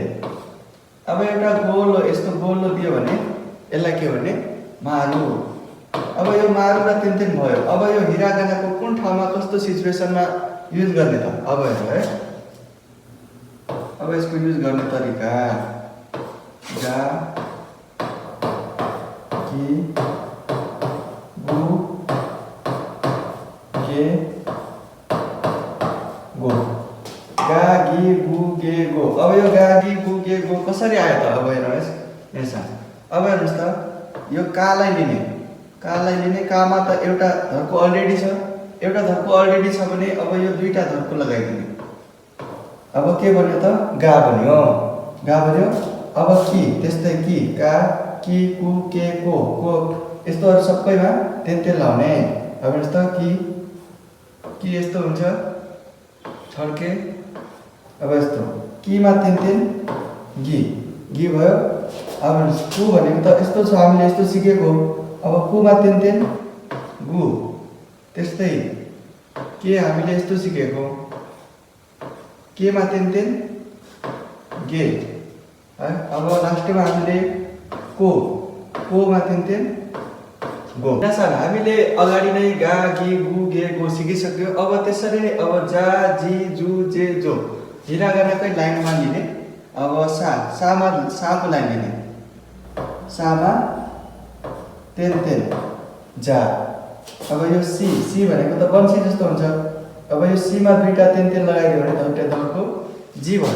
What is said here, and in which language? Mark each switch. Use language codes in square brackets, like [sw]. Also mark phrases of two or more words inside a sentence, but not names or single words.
[ne] अब एउटा गोलो यस्तो गोलो दियो भने यसलाई के भन्ने? मारु। अब यो मारु र तेन्तेन भयो। अब यो हिरागानाको कुन ठाउँमा कस्तो सिचुएसनमा युज गर्ने त? अब हेर्नु है, अब यसको युज गर्ने तरिका गा कि गु गे गो। गा गी गु गे गो। अब यो गा गी गु गे गो कसरी आयो त? अब हेर्नुहोस् यहाँ। अब हेर्नुहोस् त, यो कालाई लिने कामा त एउटा धर्को अलरेडी छ, एउटा धर्को अलरेडी छ भने अब यो दुईटा धर्को लगाइदिने। अब के बन्यो त? गा बन्यो। गा बन्यो। अब कि त्यस्तै कि का कि कु के को को यस्तोहरु सबैमा तेन्तेन लाउने। अब हेर्नुस् त, कि यस्तो हुन्छ छड्के। अब यस्तो किमा तेन्तेन गी भयो। अब हेर्नुस् कु भनेको त यस्तो छ, हामीले यस्तो सिकेको। अब कुमा तेन्तेन गु, त्यस्तै के हामीले यस्तो सिकेको। केमा तेन्तेन गे है। अब लास्टमा हामीले कोमा तेन्तेन गो। सर हामीले अगाडि नै गा गी गु गे गो सिकिसक्यो। अब त्यसरी नै अब जा जी जु जे जो हिरागानाकै लाइनमा लिने। अब साको लाइन लिने। सामा तेन्तेन जा। अब यो सी भनेको त बन्सी जस्तो हुन्छ। अब यो सीमा दुईटा तेन्तेन लगाइदियो भने दुईटा धर्को जी भयो।